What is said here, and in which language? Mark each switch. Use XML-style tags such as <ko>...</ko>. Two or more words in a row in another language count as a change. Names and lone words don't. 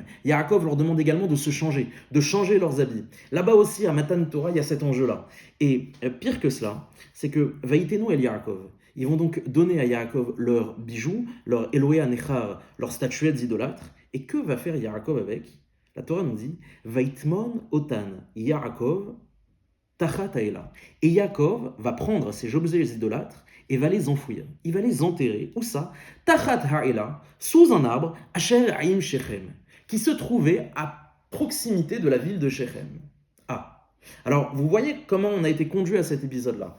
<fr>Yaakov leur demande également de se changer, de changer leurs habits. Là-bas aussi, à</fr> <he>מתן תורה,</he> <fr>il y a cet enjeu-là. Et pire que cela, c'est que</fr> <he>ויתנו אל יעקב,</he> <fr>ils vont donc donner à Yaakov leurs bijoux, leur</fr> <he>אלהי הנכר,</he> <fr>leurs statuettes idolâtres. Et que va faire Yaakov avec? La Torah nous dit</fr> <he>ויטמן אתם יעקב תחת האלה.</he> <fr>Et Yaakov va prendre ces objets idolâtres et va les enfouir. Il va les enterrer. Où ça?</fr> <he>תחת האלה,</he> <fr>sous un arbre,</fr> <he>אשר עם שכם,</he> <fr>qui se trouvait à proximité de la ville de Shechem. Ah. Alors, vous voyez comment on a été conduit à cet épisode-là.</fr>